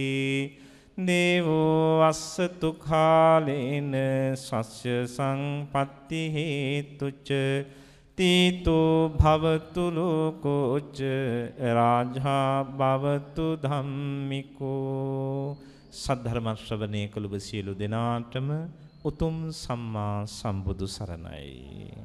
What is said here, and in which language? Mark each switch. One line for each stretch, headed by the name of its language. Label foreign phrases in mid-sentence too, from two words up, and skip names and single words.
Pali: දේවෝ අස්සතු කාලේන සස්ය සංපත්ති හේතුච තීතෝ භවතු ලෝකෝච රාජා භවතු ධම්මිකෝ.
Sinhala: සද්ධර්ම ශ්‍රවණය කළ සියලු දෙනාටම උතුම් සම්මා සම්බුදු සරණයි.